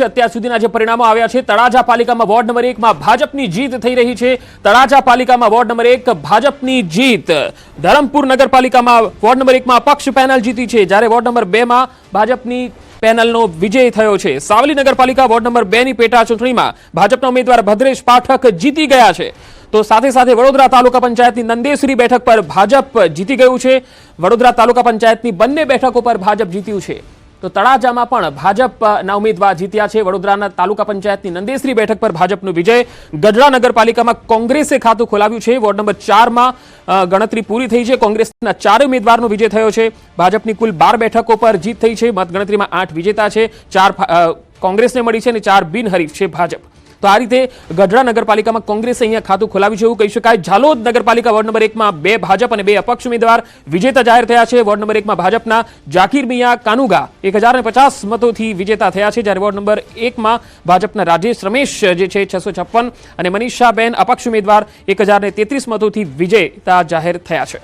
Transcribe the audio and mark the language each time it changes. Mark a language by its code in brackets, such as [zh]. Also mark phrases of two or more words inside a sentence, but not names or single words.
[gu] અત્યાર સુધીના જે પરિણામો આવ્યા છે, તળાજા પાલિકામાં વોર્ડ નંબર 1 મેં ભાજપની જીત થઈ રહી છે। તળાજા પાલિકામાં વોર્ડ નંબર 1 ભાજપની જીત। ધરમપુર નગરપાલિકામાં વોર્ડ નંબર 1 મેં અપક્ષ પેનલ જીતી છે, જ્યારે વોર્ડ નંબર 2 મેં ભાજપની પેનલનો વિજય થયો છે। સાવલી નગરપાલિકા વોર્ડ નંબર 2 ની પેટા ચૂંટણીમાં ભાજપના ઉમેદવાર ભદ્રેશ પાઠક જીતી ગયા છે। તો સાથે સાથે વડોદરા તાલુકા પંચાયતની નંદેસરી બેઠક પર ભાજપ જીતી ગયું છે। વડોદરા તાલુકા પંચાયતની બંને બેઠકો પર ભાજપ જીત્યું છે। તો તળાજામાં પણ ભાજપના ઉમેદવાર જીત્યા છે। વડોદરાના તાલુકા પંચાયતની નંદેસરી બેઠક પર ભાજપનો વિજય। ગઢડા નગરપાલિકામાં કોંગ્રેસે ખાતું ખોલાવ્યું છે। વોર્ડ નંબર 4 મેં ગણતરી પૂરી થઈ છે। કોંગ્રેસના 4 ઉમેદવારનો વિજય થયો છે। ભાજપની કુલ 12 બેઠકો પર જીત થઈ છે। મતગણતરીમાં 8 વિજેતા છે, 4 કોંગ્રેસને મળી છે અને 4 બિનહરીફ છે ભાજપ। તો આ રીતે ગઢડા નગરપાલિકા મેં કાંગ્રેસ અહીંયા ખાતું ખોલાવ્યું છે એવું કહી શકાય। ઝાલોદ નગરપાલિકા વોર્ડ નંબર 1 મેં 2 ભાજપ ઔર 2 અપક્ષ ઉમ્મીદવાર વિજેતા જાહિર થયા છે। વોર્ડ નંબર 1 મેં ભાજપના જાકીર મિયા કાનુગા 1050 મતોથી વિજેતા થયા છે, જ્યારે વોર્ડ નંબર 1 મેં ભાજપના રાજેશ રમેશ જે છે 656 ઔર મનીષાબેન અપક્ષ ઉમ્મીદવાર 1033 મતોથી વિજેતા જાહિર થયા છે।